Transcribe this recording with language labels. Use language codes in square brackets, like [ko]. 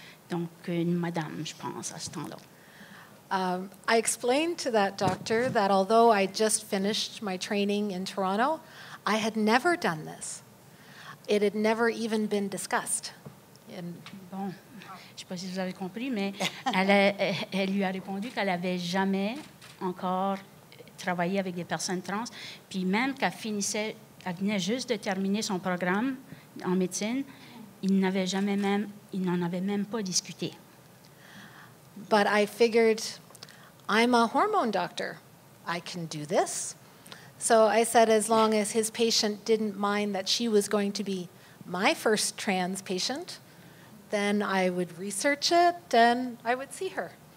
[fr] Donc, une madame, je pense, à ce temps-là. [en] I explained to that doctor that although I just finished my training in Toronto, I had never done this. It had never even been discussed. [fr] Bon, je ne sais pas si vous avez compris, mais elle lui a répondu qu'elle n'avait jamais encore travaillé avec des personnes trans, puis même qu'elle venait juste de terminer son programme en médecine, il n'en avait même pas discuté. [en] But I figured, I'm a hormone doctor. I can do this. So I said as long as his patient didn't mind that she was going to be my first trans patient, then I would research it and I would see her.